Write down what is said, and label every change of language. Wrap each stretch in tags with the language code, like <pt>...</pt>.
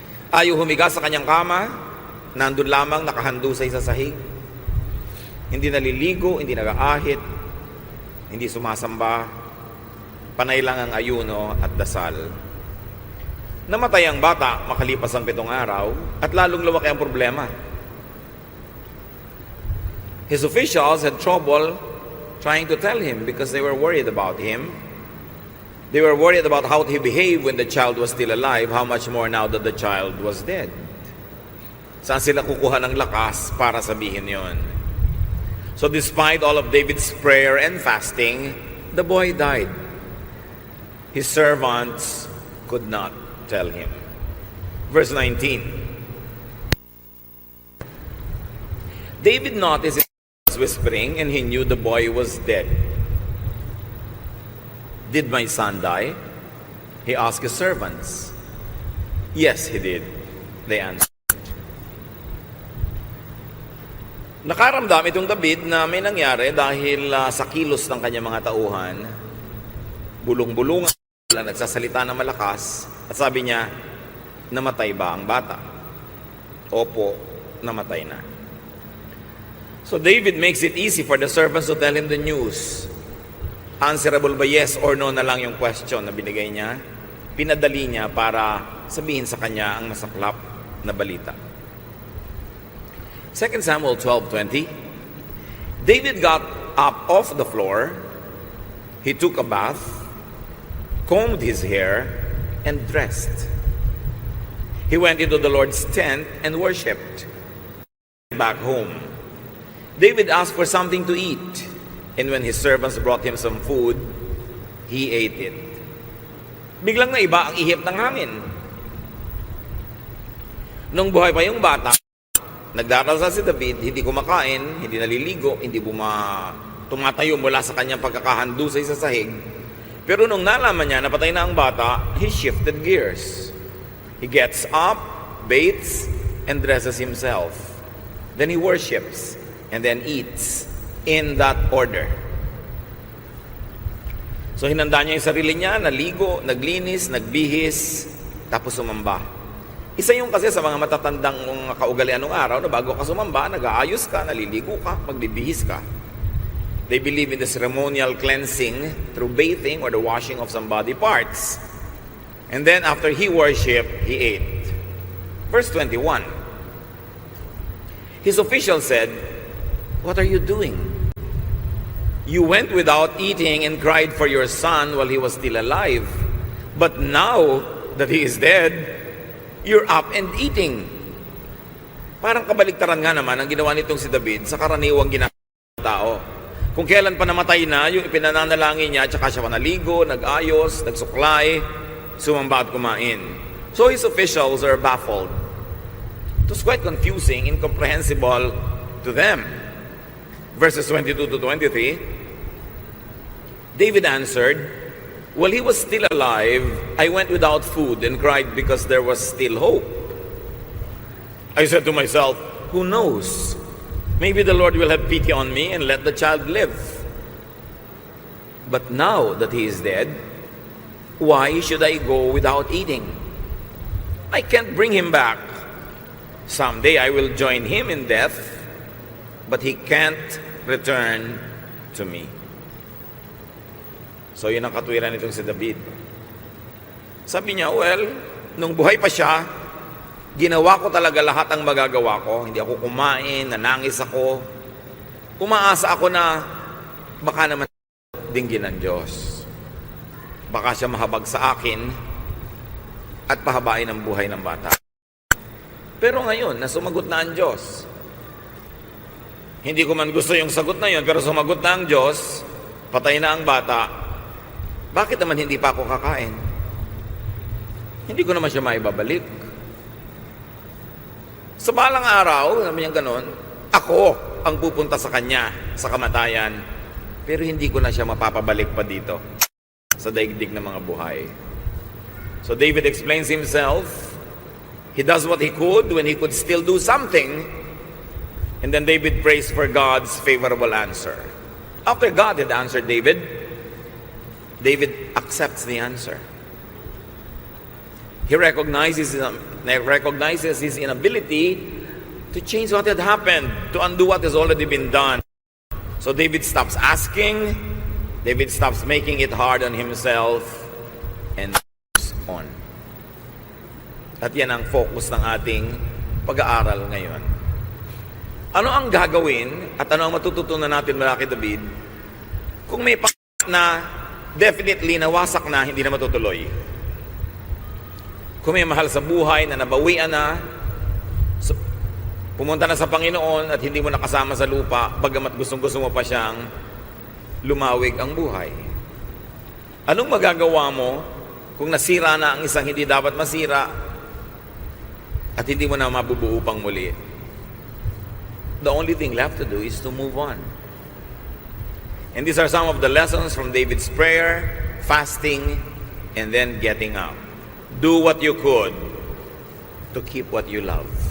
<tl>Ayaw humiga sa kanyang kama. Nandun lamang, nakahandusay sa sahig. Hindi naliligo, hindi nag-aahit, hindi sumasamba. Panay lang ang ayuno at dasal. Namatay ang bata makalipas ang 7 araw at lalong lumaki ang problema.</tl> <en>His officials had trouble trying to tell him because they were worried about him. They were worried about how he behaved when the child was still alive, how much more now that the child was dead.</en> <tl>Saan sila kukuha ng lakas para sabihin yon?</tl> <en>So despite all of David's prayer and fasting, the boy died. His servants could not tell him. Verse 19. David noticed whispering, and he knew the boy was dead. "Did my son die?" he asked his servants. "Yes, he did," they answered.</en> <tl>Nakaramdam itong David na may nangyari dahil sa kilos ng kanyang mga tauhan. Bulong-bulungan, nagsasalita ng malakas, at sabi niya, "Namatay ba ang bata?" "Opo, namatay na."</tl> <en>So David makes it easy for the servants to tell him the news.</en> <tl>Answerable ba</tl> <en>yes or no</en> <tl>na lang yung question na binigay niya? Pinadali niya para sabihin sa kanya ang masaklap na balita.</tl> <en>2 Samuel 12:20. David got up off the floor. He took a bath, combed his hair, and dressed. He went into the Lord's tent and worshipped. Back home, David asked for something to eat, and when his servants brought him some food, he ate it.</en> <tl>Biglang naiba ang ihip ng hangin. Nung buhay pa yung bata, nagdarasal si David, hindi kumakain, hindi naliligo, hindi tumatayo mula sa kanyang pagkakahandusay sa sahig. Pero nung nalaman niya na patay na ang bata,</tl> <en>he shifted gears. He gets up, bathes, and dresses himself. Then he worships, and then eats in that order.</en> <tl>So hinanda niya yung sarili niya, naligo, naglinis, nagbihis, tapos sumamba. Isa yung kasi sa mga matatandang mga kaugalian ng araw na bago ka sumamba, nag-aayos ka, naliligo ka, magbibihis ka.</tl> <en>They believe in the ceremonial cleansing through bathing or the washing of some body parts. And then after he worshiped, he ate. Verse 21. His official said, "What are you doing? You went without eating and cried for your son while he was still alive. But now that he is dead, you're up and eating."</en> <tl>Parang kabaligtaran nga naman ang ginawa nitong si David sa karaniwang ginagawa ng tao. Kung kailan pa namatay na, yung ipinananalangin niya, tsaka siya panaligo, nag-ayos, nagsuklay, sumamba at kumain.</tl> <en>So his officials are baffled. It was quite confusing, incomprehensible to them. Verses 22 to 23, David answered, "While he was still alive, I went without food and cried because there was still hope. I said to myself, who knows? Maybe the Lord will have pity on me and let the child live. But now that he is dead, why should I go without eating? I can't bring him back. Someday I will join him in death, but he can't return to me."</en> <tl>So yun ang katwiran nitong si David. Sabi niya, well, nung buhay pa siya, ginawa ko talaga lahat ang magagawa ko. Hindi ako kumain, nanangis ako. Umaasa ako na baka naman dinggin ng Diyos. Baka siya mahabag sa akin at pahabain ang buhay ng bata. Pero ngayon, nasumagot na ang Diyos. Hindi ko man gusto yung sagot na yun, pero sumagot na ang Diyos, patay na ang bata. Bakit naman hindi pa ako kakain? Hindi ko naman siya maibabalik. Sa balang araw, naman yung ganon, ako ang pupunta sa kanya, sa kamatayan. Pero hindi ko na siya mapapabalik pa dito sa daigdig ng mga buhay.</tl> <en>So David explains himself. He does what he could when he could still do something. And then David prays for God's favorable answer. After God had answered David, David accepts the answer. He recognizes his inability to change what had happened, to undo what has already been done. So David stops asking, David stops making it hard on himself, and moves on.</en> <tl>At yan ang focus ng ating pag-aaral ngayon. Ano ang gagawin at ano ang matututunan natin mula kay David kung may na definitely nawasak na, hindi na matutuloy? Kung may mahal sa buhay na nabawian na, pumunta na sa Panginoon at hindi mo nakasama sa lupa, bagamat gustong-gusto mo pa siyang lumawig ang buhay. Anong magagawa mo kung nasira na ang isang hindi dapat masira at hindi mo na mabubuo pang muli?</tl> <en>The only thing left to do is to move on. And these are some of the lessons from David's prayer, fasting, and then getting up. Do what you could to keep what you love.</en>